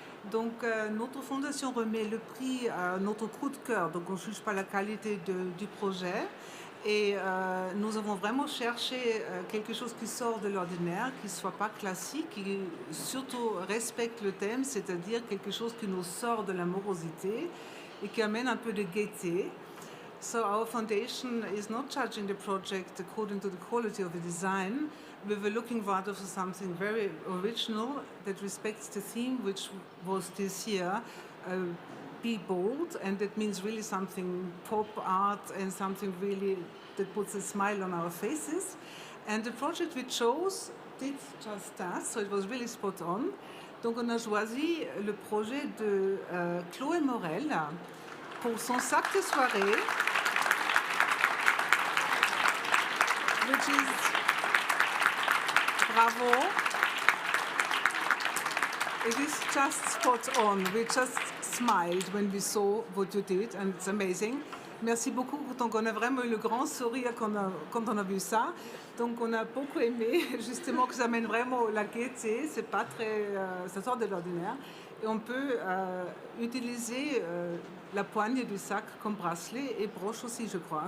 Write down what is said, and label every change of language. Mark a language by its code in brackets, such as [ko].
[fr] Donc notre fondation remet le prix à notre coup de cœur, donc on ne juge pas la qualité du projet. Et nous avons vraiment cherché quelque chose qui sort de l'ordinaire, qui ne soit pas classique, qui surtout respecte le thème, c'est-à-dire quelque chose qui nous sort de l'amorosité et qui amène un peu de gaieté. [en] So our foundation is not judging the project according to the quality of the design. We were looking rather for something very original that respects the theme, which was this year, Be Bold, and that means really something pop art and something really that puts a smile on our faces. And the project we chose did just that, so it was really spot on. [fr] Donc on a choisi le projet de Chloé Morel pour son sac de soirée, [en] which is bravo. It is just spot on. We just smiled when we saw what you did, and it's amazing. [fr] Merci beaucoup. Donc, on a vraiment eu le grand sourire quand on a vu ça. Donc, on a beaucoup aimé, justement, que ça amène vraiment la gaieté. C'est pas très, ça sort de l'ordinaire. Et on peut utiliser la poigne du sac comme bracelet et broche aussi, je crois.